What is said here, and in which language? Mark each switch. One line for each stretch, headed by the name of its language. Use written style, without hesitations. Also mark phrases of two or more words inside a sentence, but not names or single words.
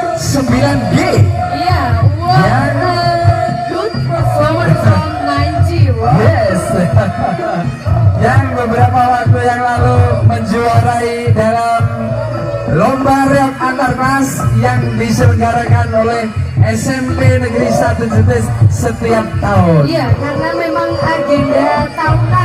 Indonesian: 9G. Iya,
English: what a good performance from 9G, wow. Yes.
Indonesian: Yang beberapa waktu yang lalu menjuarai dalam lomba reok antar kelas yang diselenggarakan oleh SMP Negeri 1 Jetis setiap tahun. Iya, karena memang agenda tahunan.